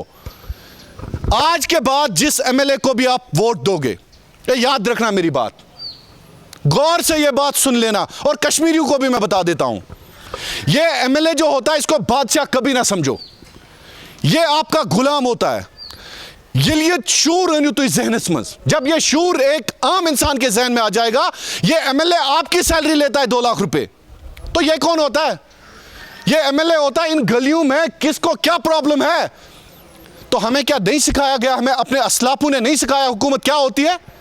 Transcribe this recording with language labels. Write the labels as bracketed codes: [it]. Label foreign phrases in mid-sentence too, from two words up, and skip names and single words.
[hi] आज के बाद जिस एमएलए को भी आप वोट दोगे, ये याद रखना मेरी बात, गौर से ये बात सुन लेना। और कश्मीरियों को भी मैं बता देता हूं, ये एमएलए जो होता है इसको बादशाह कभी ना समझो, ये आपका गुलाम होता है। [ks] ये शूर जहनस मज, [hi] जब ये शूर एक आम इंसान के जहन में आ जाएगा, ये एमएलए आपकी सैलरी लेता है 2 लाख रुपए, तो ये कौन होता है? ये एमएलए होता है इन गलियों में किसको क्या प्रॉब्लम है। तो हमें क्या नहीं सिखाया गया, हमें अपने असलाफों ने नहीं सिखाया हुकूमत क्या होती है?